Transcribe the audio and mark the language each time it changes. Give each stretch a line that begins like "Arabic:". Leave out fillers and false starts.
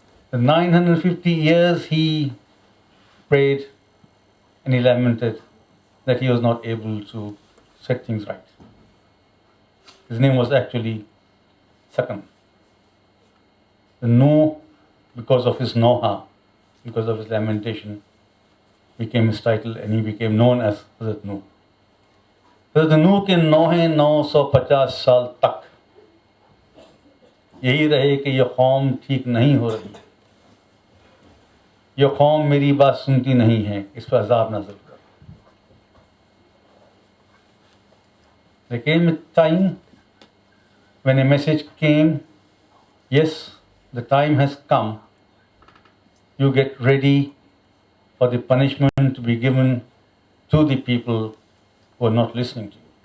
English: The 950 years he prayed and he lamented that he was not able to set things right. His name was actually Sakam. The Nuh, because of his noha, because of his lamentation, became his title and he became known as Hazrat Nuh.
Urdu: Hazrat Nuh کے 950 سال تک یہی رہے کہ یہ قوم ٹھیک نہیں ہو رہی، یہ قوم میری بات سنتی نہیں ہے، اس پر عذاب نازل کر.
English: There came a time when a message came, yes, the time has come. You get ready for the punishment to be given to the people who are not listening to you.